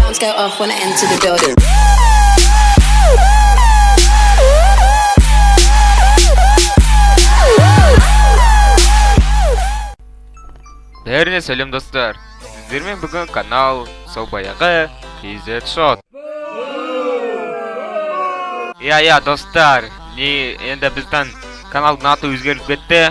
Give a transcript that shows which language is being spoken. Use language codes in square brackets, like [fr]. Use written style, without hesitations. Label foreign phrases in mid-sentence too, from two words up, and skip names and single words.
[en] Sounds go off when I enter the building. [kk] Бәріне сәлем достар. Сіздермен бүгін канал сол баяғы KZ Shot. Я достар, енді біздің каналдың аты өзгеріп кетті.